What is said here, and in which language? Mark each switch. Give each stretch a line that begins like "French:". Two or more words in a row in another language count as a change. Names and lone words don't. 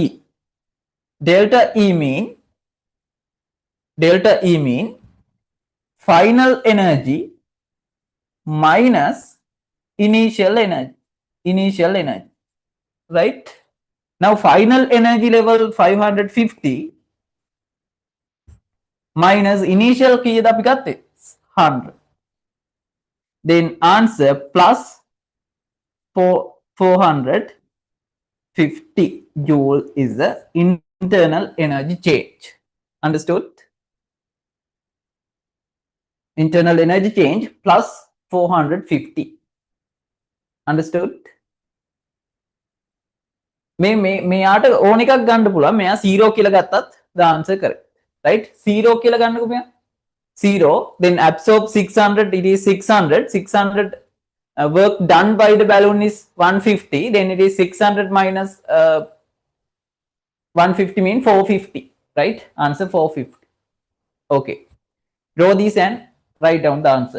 English: Delta E mean final energy minus initial energy, right? Now final energy level 550 minus initial
Sinhala: කීයද අපි ගත්තේ
English: 100. Then answer plus 450 joule is the internal energy change. Understood? Internal energy change plus 450. Understood?
Sinhala: මෙයාට ඕන එකක් ගන්න පුළුවන්. මෙයා 0 කියලා ගත්තත්
English: the answer correct. Right?
Sinhala: 0 කියලා ගන්නකො මෙයා. 0,
English: then absorb 600, it is 600 work done by the balloon is 150, then it is 600 minus 150 mean 450, right? Answer 450. Okay, draw this and write down the answer.